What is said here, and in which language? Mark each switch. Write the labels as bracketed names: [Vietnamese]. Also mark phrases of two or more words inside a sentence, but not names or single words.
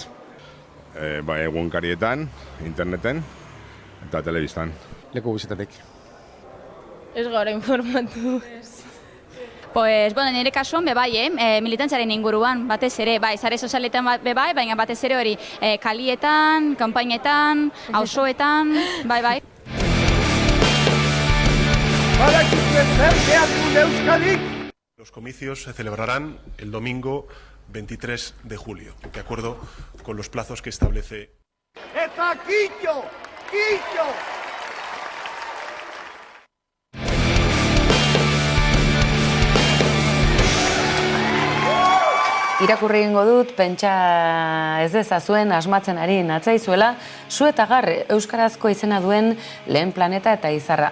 [Basque] Egunkarietan, interneten eta telebistan. Leku guztietatik. Ez gara informatu. [Spanish] Pues, bueno, [Basque] nire kasuan bebai, militantzaren inguruan, batez ere, bai, sare sozialetan bebai, baina batez ere hori kalietan, kanpainetan, auzoetan, bai. [Spanish] Los comicios se celebrarán el domingo 23 de julio, de acuerdo con los plazos que establece. [Basque] ¡Eta Quillo! ¡Quillo! Irakurri egingo dut, pentsa ez dezazuen asmatzen ari natzaizuela, Zu eta Gar euskarazko izena duen Lehen planeta eta izarra.